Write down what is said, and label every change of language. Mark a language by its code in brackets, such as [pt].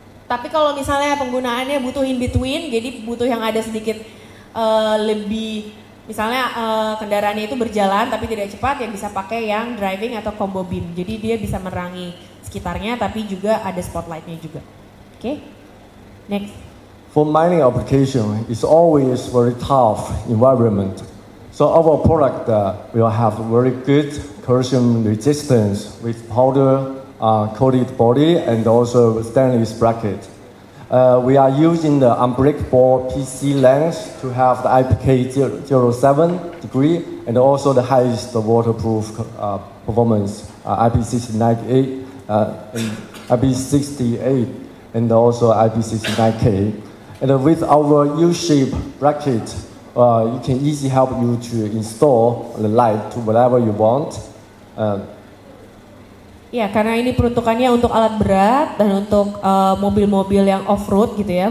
[id] Tapi kalau misalnya penggunaannya butuh [en] in between, [id] jadi butuh yang ada sedikit lebih, misalnya kendaraannya itu berjalan tapi tidak cepat, ya bisa pakai yang driving atau combo beam. Jadi dia bisa menerangi sekitarnya tapi juga ada spotlightnya juga. Oke, next. [en] For mining application, it's always very tough environment. So our product will have very good corrosion resistance with powder coated body and also stainless bracket. We are using the unbreakable PC lens to have the IPK 0.07 degree and also the highest waterproof performance, IP68 and IP68 and also IP69K. And with our U-shaped bracket, it can easily help you to install the light to whatever you want. [id] Ya, karena ini peruntukannya untuk alat berat dan untuk mobil-mobil yang off-road gitu ya.